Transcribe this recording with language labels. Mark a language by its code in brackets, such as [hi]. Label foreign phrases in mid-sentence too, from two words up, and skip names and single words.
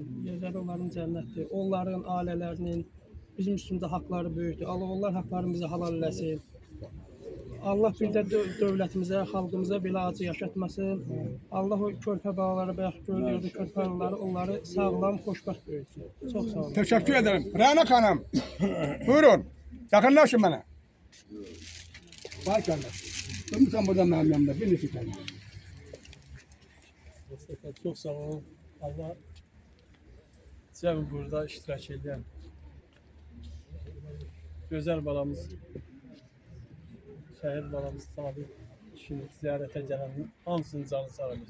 [az] Yerləri onların cənnətdir. Onların ailələrinin bizim üstümüzdə haqları böyükdür. Allah onlar haqlarını bizə halal eləsin. Allah bir də dövlətimizə, xalqımıza belə acı yaşatmasın. Allah o körpə balaları, bayaq gördüyünüz körpə balaları, onları sağlam, xoşbəxt böyütsün. Çox sağ olun. [tr] Teşekkür ederim. Rana Hanım. Buyurun. Yakınlaşın bana. Vay kardeş. Durmuşsan burada benim yanımda. [az] Bir neçə tane. Çox sağ olun. Allah cəmi burada iştirak edən gözəl balamız, şəhid balamız Sabir kişini ziyarətə gələn hamısının canı sağ olsun.